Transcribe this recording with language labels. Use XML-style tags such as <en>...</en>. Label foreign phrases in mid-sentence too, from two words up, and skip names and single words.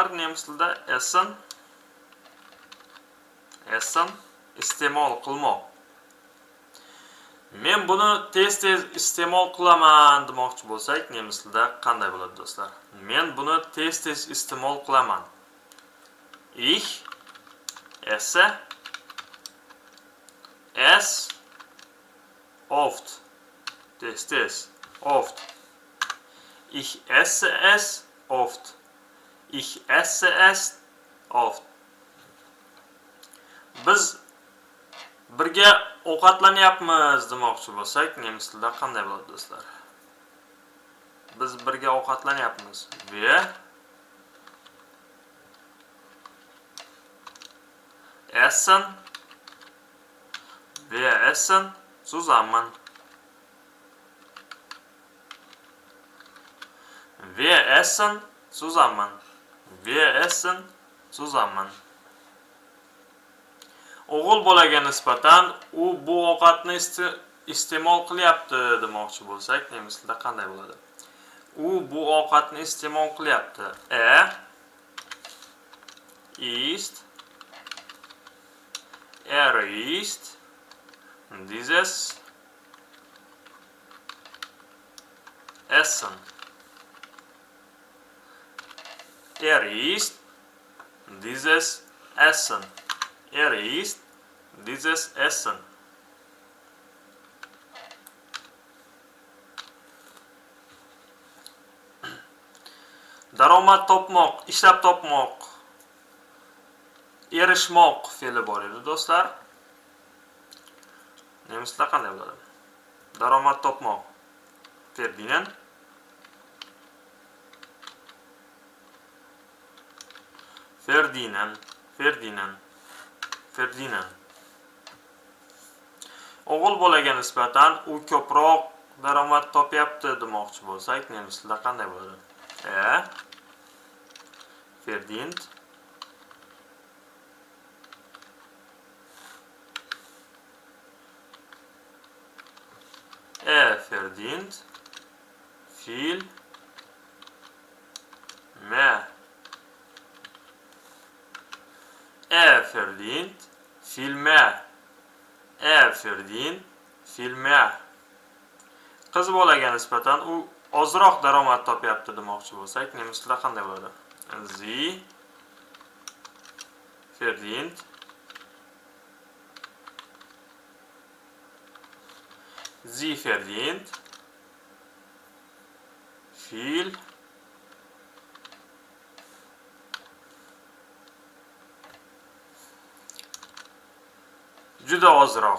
<uz>Nemis tilida essen iste'mol qilmoq. Men buni tez-tez iste'mol qilaman demoqchi bo'lsak, nemis tilida qanday bo'ladi do'stlar? Men buni tez-tez iste'mol qilaman.</uz> <de>Ich esse es oft.</de> <uz>Tez-tez,</uz> <de>oft. Ich esse es oft. Ich esse es oft.</de> <uz>Biz birga ovqatlanyapmiz demoqchi bo'lsak, nemis tilida qanday bo'ladi do'stlar? Biz birga ovqatlanyapmiz.</uz> <de>Wir essen zusammen. Wir essen zusammen. Wir essen zusammen.</de> <uz>O'g'il bolaga nisbatan u bu ovqatni iste'mol qilyapti demoqchi bo'lsak, nemis tilida qanday bo'ladi? U bu ovqatni iste'mol qilyapti.</uz> <de>Isst dieses Essen. Isst dieses Essen. Isst dieses Essen.</de> <uz>Daromad topmoq, ishlab topmoq, erishmoq fe'li bor edi do'stlar. Nemis tilida qanday bo'ladi? Daromad topmoq. Verdienen. O'g'il bolaga nisbatan u ko'proq daromad topyapti demoqchi bo'lsak, nemis tilida qanday bo'ladi?</uz> <de>Verdient verdient viel mehr. Verdient viel mehr. Verdient viel mehr.</de> <uz>Qiz bolaga nisbatan u ozroq daromad topyapti demoqchi bo'lsak, nemis tilida qanday bo'ladi?</uz> <de>Sie verdient viel</de> <uz>juda ozroq.</uz>